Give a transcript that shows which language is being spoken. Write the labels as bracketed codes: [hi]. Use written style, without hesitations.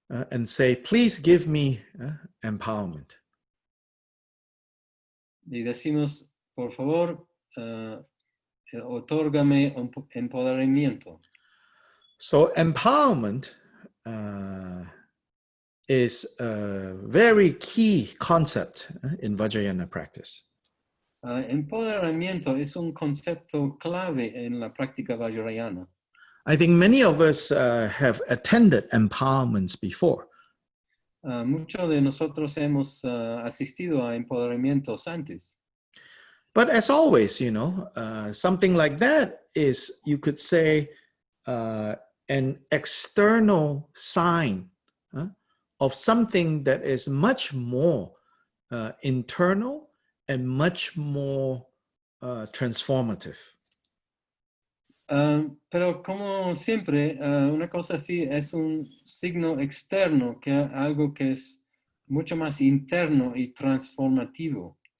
[en] And say, please give me empowerment. [es] Y decimos, por favor, otórgame empoderamiento. [en] So empowerment is a very key concept in Vajrayana practice. [es] Empoderamiento es un concepto clave en la práctica vajrayana. [en] I think many of us have attended empowerments before. [es] Muchos de nosotros hemos asistido a empoderamientos antes. [en] But as always, you know, something like that is, you could say, an external sign of something that is much more internal and much more transformative. [es] Pero como siempre, una cosa así es un signo externo, que algo que es mucho más interno y transformativo.